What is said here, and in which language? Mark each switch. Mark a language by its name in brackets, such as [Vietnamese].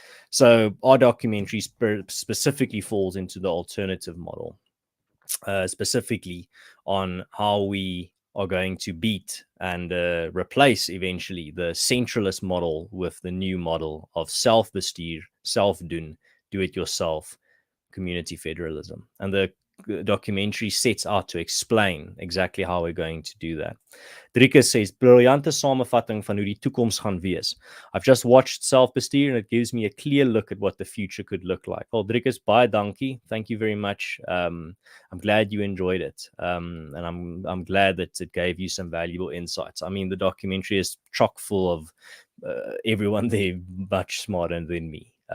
[English] So our documentary specifically falls into the alternative model, specifically on how we are going to beat and replace eventually the centralist model with the new model of selfbestuur, selfdoen, do-it-yourself, community federalism. And the documentary sets out to explain exactly how we're going to do that. Driekus says, [Afrikaans] briljante samevatting van hoe die toekoms gaan wees. [English] I've just watched Selfbestuur and it gives me a clear look at what the future could look like. Well, Driekus, [Afrikaans] baie dankie. [English] Thank you very much. I'm glad you enjoyed it. And I'm glad that it gave you some valuable insights. I mean, the documentary is chock full of everyone there much smarter than me.